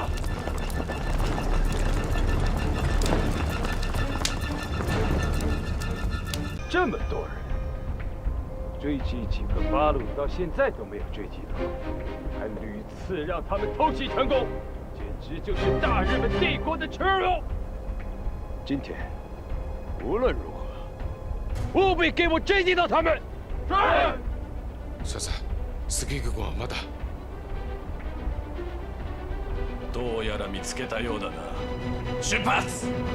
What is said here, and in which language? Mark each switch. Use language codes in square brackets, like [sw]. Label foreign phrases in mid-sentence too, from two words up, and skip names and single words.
[zh] 这么多人，追击几个八路到现在都没有追击到，还屡次让他们偷袭成功，简直就是大日本帝国的耻辱。今天无论如何，务必给我追击到他们。是。 [ja] さあ、杉軍はまだ。どうやら見つけたようだな。出発！